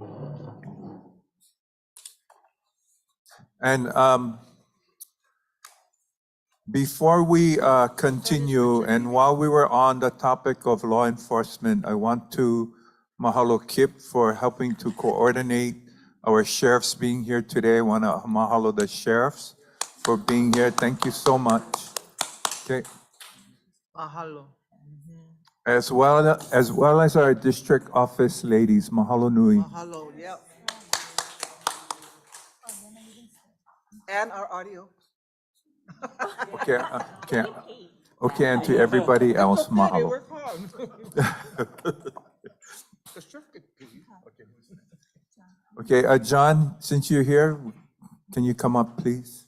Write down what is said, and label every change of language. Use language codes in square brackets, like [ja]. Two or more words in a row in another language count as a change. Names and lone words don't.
[en] And before we continue, and while we were on the topic of law enforcement, I want to mahalo Kip for helping to coordinate our sheriffs being here today. I want to mahalo the sheriffs for being here. Thank you so much. Okay. Mahalo. As well as our district office ladies. [haw] Mahalo nui. [en] Mahalo, yep. And our audio. Okay, okay, and to everybody else, mahalo. Okay, John, since you're here, can you come up, please?